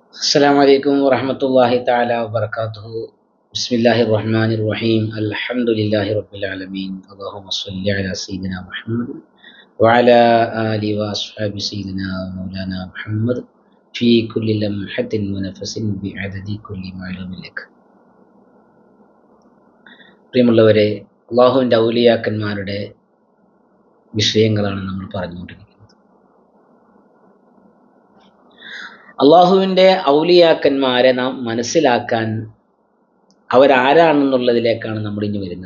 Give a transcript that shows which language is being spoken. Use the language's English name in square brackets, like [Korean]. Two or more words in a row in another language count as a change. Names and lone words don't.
[Arabic] السلام عليكم ورحمة الله تعالى وبركاته. بسم الله الرحمن الرحيم. الحمد لله رب العالمين. اللهم صل على سيدنا محمد وعلى آله وأصحاب سيدنا مولانا محمد في كل لمحة ونفس بعدد كل معلوم لك. [Malayalam] പ്രിയമുള്ളവരെ, അള്ളാഹുവിൻ്റെ ഔലിയാക്കന്മാരുടെ വിഷയങ്ങളാണ് നമ്മൾ പറഞ്ഞുകൊണ്ടിരിക്കുന്നത്. അള്ളാഹുവിൻ്റെ ഔലിയാക്കന്മാരെ നാം മനസ്സിലാക്കാൻ അവരാരാണെന്നുള്ളതിലേക്കാണ് നമ്മൾ ഇനി വരുന്നത്.